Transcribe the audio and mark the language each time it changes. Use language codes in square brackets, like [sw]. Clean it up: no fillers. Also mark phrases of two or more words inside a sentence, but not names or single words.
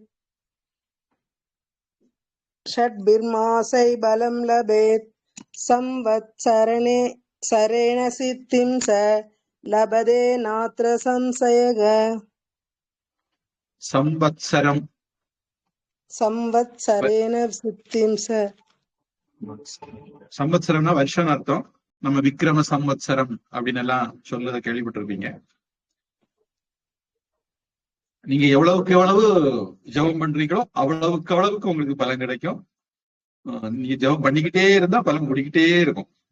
[sa] षड्भिर्मासैः बलं लभेत्. संवत्सरेण सिद्धिं च लभते नात्र संशयः. संवत्सरम. संवत्सरेण सिद्धिं च. [ta] சம்வத்சரம்னா வருஷம் அர்த்தம். நம்ம விக்ரம சம்வத்சரம் அப்படின்னு எல்லாம் சொல்றத கேள்விப்பட்டிருப்பீங்க. நீங்க எவ்வளவுக்கு எவ்வளவு ஜெபம் பண்றீங்களோ அவ்வளவுக்கு அவ்வளவுக்கு உங்களுக்கு பலன் கிடைக்கும். நீங்க ஜெபம் பண்ணிக்கிட்டே இருந்தா பலன் கூடிக்கிட்டே இருக்கும்.